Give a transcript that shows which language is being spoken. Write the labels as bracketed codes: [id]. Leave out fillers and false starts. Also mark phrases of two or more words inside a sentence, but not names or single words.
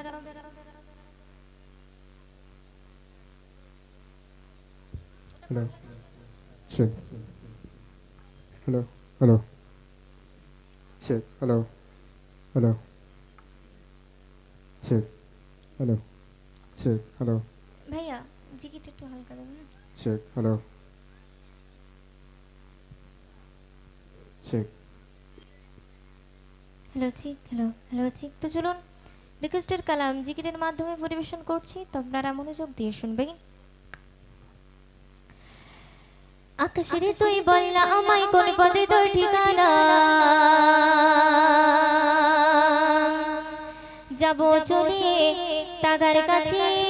[en] Hello. Check. Hello. Hello. Check. Hello. Hello. Check. Hello. Check. Hello. [bn] ভাইয়া জিকিরটা একটু হালকা দেবেন না [en] Check. Hello. Check. Hello check hello check [bn] তো চলুন রিকোয়েস্টেড কালাম জিকিরের মাধ্যমে পরিবেশন করছি তো আপনারা মনোযোগ দিয়ে শুনবেন আকাশের তুই বললা আমায় কোন পদে তোর ঠিকানা যাব চলে তাগার কাছে